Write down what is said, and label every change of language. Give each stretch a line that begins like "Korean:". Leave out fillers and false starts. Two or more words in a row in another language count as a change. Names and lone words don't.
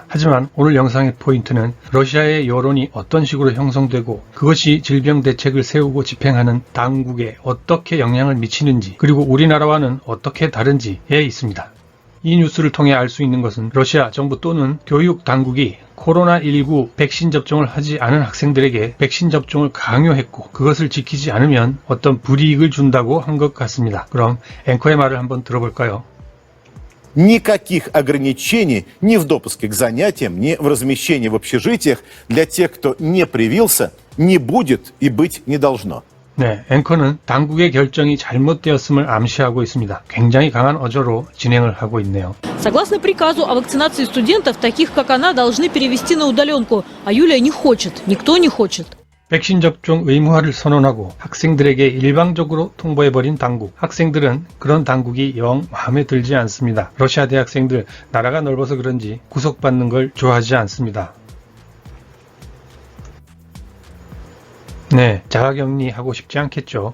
Korean: 하지만 오늘 영상의 포인트는 러시아의 여론이 어떤 식으로 형성되고 그것이 질병 대책을 세우고 집행하는 당국에 어떻게 영향을 미치는지, 그리고 우리나라와는 어떻게 다른지에 있습니다. 이 뉴스를 통해 알 수 있는 것은 러시아 정부 또는 교육 당국이 코로나19 백신 접종을 하지 않은 학생들에게 백신 접종을 강요했고 그것을 지키지 않으면 어떤 불이익을 준다고 한 것 같습니다. 그럼 앵커의 말을 한번 들어볼까요?
Russian: Никаких ограничений ни в допуске к занятиям, ни в размещении в общежитиях для тех, кто не привился, не будет и быть не должно.
Korean: 네, 앵커는 당국의 결정이 잘못되었음을 암시하고 있습니다. 굉장히 강한 어조로 진행을 하고 있네요.
Russian: Согласно приказу о вакцинации студентов, таких как она, должны перевести на удаленку, а Юлия не хочет, никто не хочет.
Korean: 백신 접종 의무화를 선언하고 학생들에게 일방적으로 통보해버린 당국. 학생들은 그런 당국이 영 마음에 들지 않습니다. 러시아 대학생들, 나라가 넓어서 그런지 구속받는 걸 좋아하지 않습니다. 네, 자가격리하고 싶지 않겠죠.